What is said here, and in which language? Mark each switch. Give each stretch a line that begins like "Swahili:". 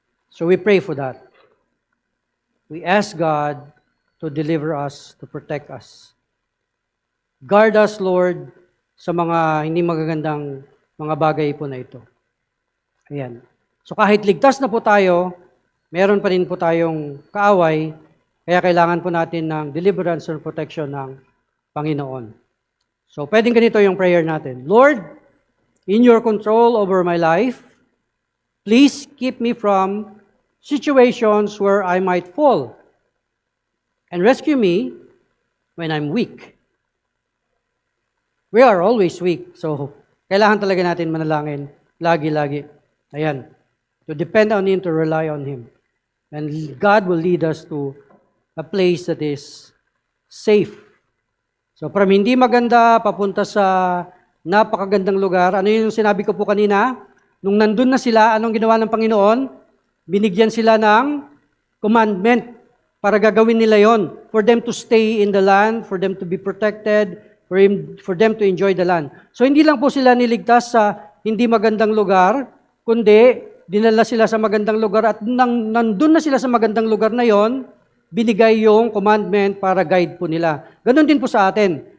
English: So we pray for that. We ask God to deliver us, to protect us. Guard us, Lord,
Filipino: sa mga hindi magagandang mga bagay po na ito. Ayan. So kahit ligtas na po tayo, meron pa rin po tayong kaaway, kaya kailangan po natin ng deliverance and protection ng Panginoon. So pwedeng ganito yung prayer natin.
English: Lord, in your control over my life, please keep me from situations where I might fall and rescue me when I'm weak. We are always weak,
Filipino: so kailangan talaga natin manalangin lagi-lagi. Ayan.
English: To depend on Him, to rely on Him. And God will lead us to a place that is safe.
Filipino: So from hindi maganda, papunta sa napakagandang lugar. Ano yung sinabi ko po kanina? Nung nandun na sila, anong ginawa ng Panginoon? Binigyan sila ng commandment para gagawin nila yon.
English: For them to stay in the land, for them to be protected, for them to enjoy the land.
Filipino: So hindi lang po sila niligtas sa hindi magandang lugar, kundi dinala sila sa magandang lugar at nandun na sila sa magandang lugar na yon, binigay yung commandment para guide po nila. Ganon din po sa atin.